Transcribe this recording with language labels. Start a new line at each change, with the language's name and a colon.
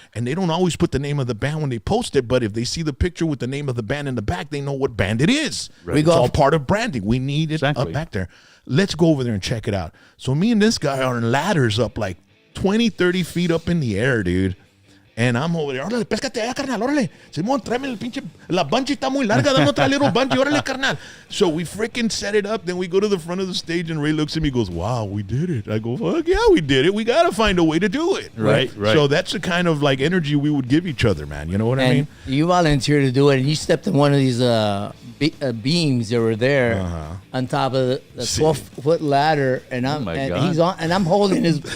English: And they don't always put the name of the band when they post it, but if they see the picture with the name of the band in the back, they know what band it is. We It's go- all part of branding. We need it Exactly. up back there. Let's go over there and check it out." So me and this guy are on ladders up like 20, 30 feet up in the air, dude. And I'm over there,
Spanish: órale, péscate allá, carnal, órale. Simón, tráeme el pinche, la bungee está muy larga, dame otra little bungee, órale, carnal.
English: So we freaking set it up, then we go to the front of the stage, and Ray looks at me and goes, wow, we did it. I go, fuck yeah, we did it. We got to find a way to do it. Right. So that's the kind of like energy we would give each other, man. You know what I mean? You volunteered to do it, and you stepped in one of these beams that were there on top of the 12-foot ladder, and he's on, and I'm holding his.